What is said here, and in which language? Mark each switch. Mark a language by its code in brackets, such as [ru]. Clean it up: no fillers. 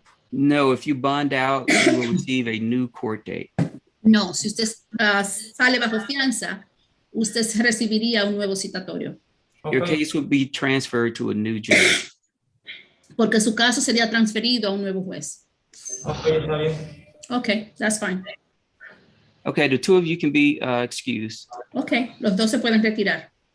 [en] No, if you bond out, you will receive a new court date. [es] No, si usted sale bajo fianza, usted recibiría un nuevo citatorio. [en] Your Okay. case would be transferred to a new judge. [es] Porque su caso sería transferido a un nuevo juez. Ok, está bien. [en] Okay, that's fine. Okay, the two of you can be excused. [es] Okay, los dos se pueden retirar.